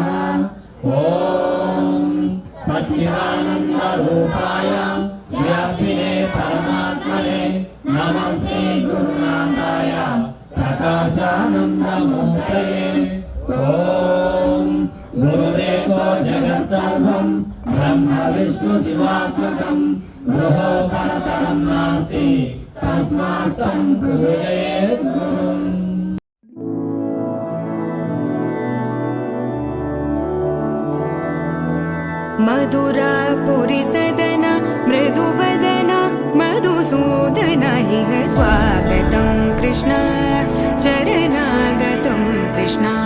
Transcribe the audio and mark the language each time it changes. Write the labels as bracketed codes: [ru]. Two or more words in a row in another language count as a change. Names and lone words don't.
[sa] ఓం సచ్చిదానంద రూపాయ వ్యాపినే పరమాత్మనే నమస్తే గురునాథాయ ప్రకాశానందమూర్తయే. ఓం గురురేకో జగత్సర్వం బ్రహ్మ విష్ణు శివాత్మకం గృహో పరతరం నాస్తి తస్మాత్ తం పూజయేత్ గురుం. मधुरापुरी सदन मृदुवदन मधुसूदन इह स्वागतं कृष्ण चरणागतं कृष्ण.